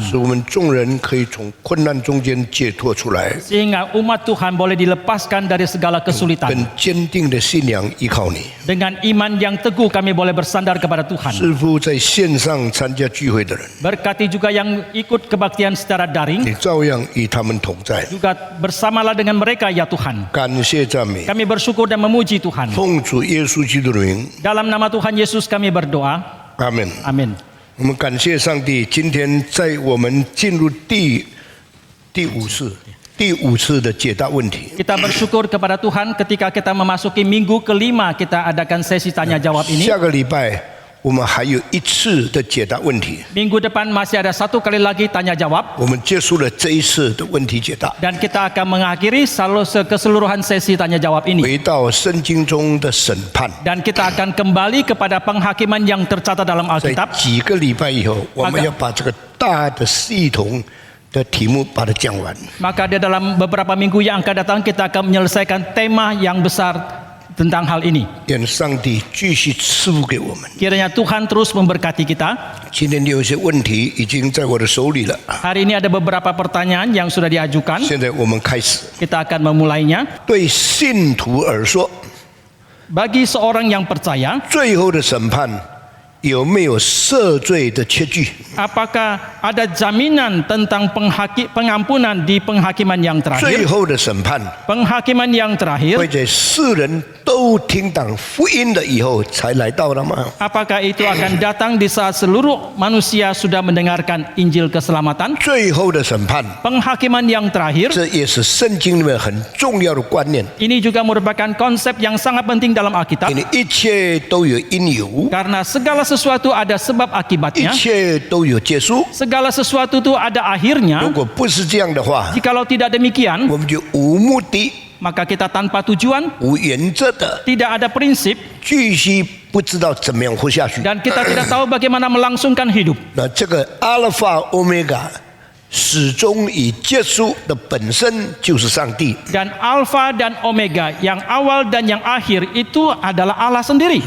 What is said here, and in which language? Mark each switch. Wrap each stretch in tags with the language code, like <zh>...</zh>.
<zh>使我们众人可以从困难中间解脱出来，</zh> <id>sehingga umat Tuhan boleh dilepaskan dari segala kesulitan.</id> <zh>更坚定的信仰依靠你。</zh> <id>Dengan iman yang teguh kami boleh bersandar kepada Tuhan.</id> <zh>赐福在线上参加聚会的人，</zh> <id>Berkati juga yang ikut kebaktian secara daring,</id> <zh>你照样与他们同在。</zh> <id>juga bersamalah dengan mereka ya Tuhan.</id> <zh>感谢赞美，</zh> <id>Kami bersyukur dan memuji Tuhan.</id> <zh>奉主耶稣基督的名，</zh> <id>Dalam nama Tuhan Yesus kami berdoa.</id> <zh>阿门。</zh> <id>Amin.</id> <zh>我们感谢上帝，今天在我们进入第五次的解答问题。</zh> <id>Kita bersyukur kepada Tuhan ketika kita memasuki minggu kelima kita adakan sesi tanya jawab ini.</id> <zh>下个礼拜我们还有一次的解答问题。</zh> <id>Minggu depan masih ada satu kali lagi tanya jawab</id> <zh>我们结束了这一次的问题解答，</zh> <id>dan kita akan mengakhiri keseluruhan sesi tanya jawab ini</id> <zh>回到圣经中的审判。</zh> <id>dan kita akan kembali kepada penghakiman yang tercatat dalam</id> <zh>在</zh> <id>Alkitab.</id> <zh>几个礼拜以后，我们要把这个大的系统的题目把它讲完。</zh> <id>Maka di dalam beberapa minggu yang akan datang kita akan menyelesaikan tema yang besar tentang hal ini.</id> <zh>愿上帝继续赐福给我们。</zh> <id>Kiranya Tuhan terus memberkati kita.</id> <zh>今天有一些问题已经在我的手里了，</zh> <id>Hari ini ada beberapa pertanyaan yang sudah diajukan.</id> <zh>现在我们开始。</zh> <id>Kita akan memulainya.</id> <zh>对信徒而说，</zh> <id>Bagi seorang yang percaya,</id> <zh>最后的审判有没有赦罪的切据？</zh> <id>apakah ada jaminan tentang pengampunan di penghakiman yang</id> <zh>最</zh> <id>terakhir?</id> <zh>后的审判</zh> <id>Penghakiman yang</id> <zh>会</zh> <id>terakhir,</id> <zh>在世人都听党福音了以后才来到了吗？</zh> <id>apakah itu akan datang di saat seluruh manusia sudah mendengarkan Injil keselamatan?</id> <zh>最后的审判，</zh> <id>Penghakiman yang terakhir,</id> <zh>这也是圣经里面很重要的观念，</zh> <id>ini juga merupakan konsep yang sangat penting dalam Alkitab.</id> <zh>因为一切都有因由，</zh> <id>Karena segala sesuatu ada sebab</id> <zh>一</zh> <id>akibatnya,</id> <zh>切都有结束。</zh> <id>segala sesuatu itu ada</id> <zh>如</zh> <id>akhirnya.</id> <zh>果不是这样的话，</zh> <id>Jikalau tidak demikian,</id> <zh>我们就无目的、</zh> <id>maka kita tanpa tujuan,</id> <zh>无原则的</zh> <id>tidak ada prinsip,</id> <zh>继续不知道怎么样活下去。</zh> <id>dan kita tidak tahu bagaimana melangsungkan hidup.</id> <zh>那这个阿尔法、欧米伽始终以结束的本身就是上帝。</zh> <id>Dan Alfa dan Omega, yang awal dan yang akhir itu adalah Allah sendiri.</id>